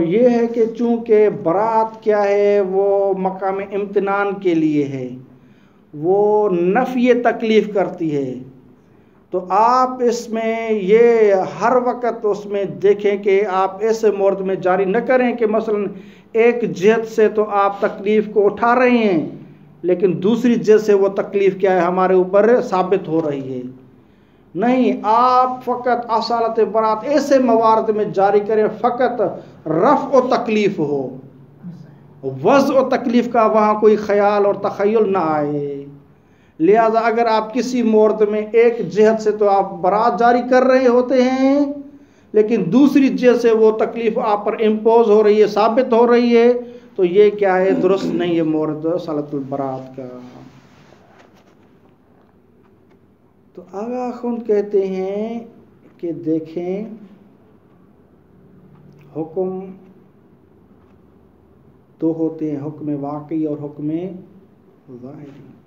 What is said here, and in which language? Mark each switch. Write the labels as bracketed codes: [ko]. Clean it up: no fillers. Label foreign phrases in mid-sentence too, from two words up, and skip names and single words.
[ur] یہ ہے کہ چونکہ برات کیا ہے وہ مقام امتنان کے لیے ہے، وہ نفی تکلیف کرتی ہے، تو آپ اس میں یہ ہر وقت اس میں دیکھیں کہ آپ ایسے مورد میں جاری نہ کریں کہ مثلا ایک جہت سے تو آپ تکلیف کو اٹھا رہے ہیں لیکن دوسری جہت سے وہ تکلیف کیا ہے ہمارے اوپر ثابت ہو رہی ہے۔ نہیں، آپ فقط اصالت برات ایسے موارد میں جاری کریں فقط رفع و تکلیف ہو، وضع و تکلیف کا وہاں کوئی خیال اور تخیل نہ آئے۔ لہذا اگر آپ کسی مورد میں ایک جہت سے تو آپ برات جاری کر رہے ہوتے ہیں لیکن دوسری جہت سے وہ تکلیف آپ پر امپوز ہو رہی ہے، ثابت ہو رہی ہے، تو یہ کیا ہے درست نہیں ہے مورد اصالت البراءۃ کا۔ تو آغا خون کہتے ہیں کہ دیکھیں حکم دو ہوتے ہیں، حکم واقعی اور حکم ظاہری۔